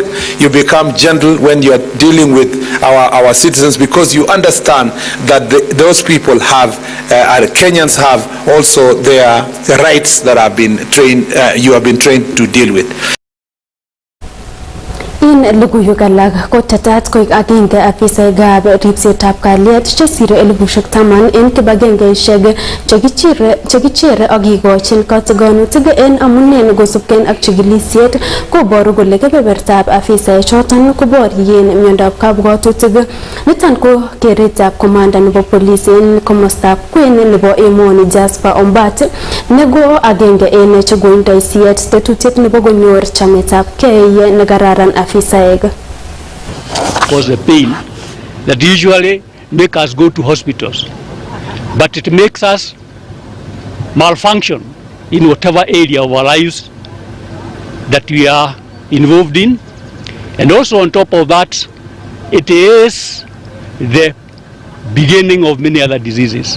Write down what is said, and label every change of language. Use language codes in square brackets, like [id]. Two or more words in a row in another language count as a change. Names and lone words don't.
[en] You become gentle when you are dealing with our citizens, because you understand that those people have, Kenyans have also their rights that have been trained, you have been trained to deal with. [kln] In Logywekab ko tatat koik agenge afisaekab ripsetab kalyet chesire 10,000 en kibagengeisiek chekichere ak kikochin katigonutik en amunen kosubken ak chikilisiet koboru kole kebebertab afisaichoton koborien miondab kabwatutik. Niton ko keretab komanda nebo polis en komostab kwen nebo emoni Jasper Ombat nego agenge en chegoindoi siyet tetutiet nebo konyor chametab kei nekararan afisaek. [en] Cause a pain that usually make us go to hospitals, but it makes us malfunction in whatever area of our lives that we are involved in. And also on top of that, it is the beginning of many other diseases.